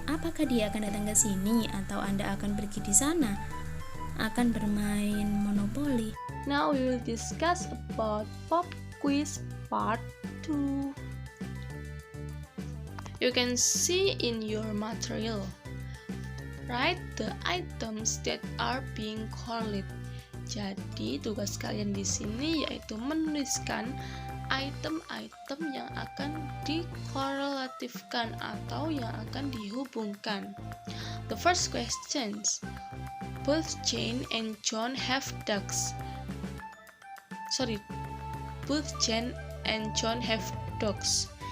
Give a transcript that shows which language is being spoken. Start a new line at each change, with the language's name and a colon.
Indonesian: Apakah dia akan datang ke sini atau Anda akan pergi di sana? Akan bermain Monopoly.
English: Now we will discuss about pop quiz part 2. You can see in your material. Write the items that are being correlated.
Indonesian: Jadi tugas kalian di sini yaitu menuliskan item-item yang akan dikorelatifkan atau yang akan dihubungkan.
English: The first questions. Both Jane and John have dogs. Both Jane and John have dogs.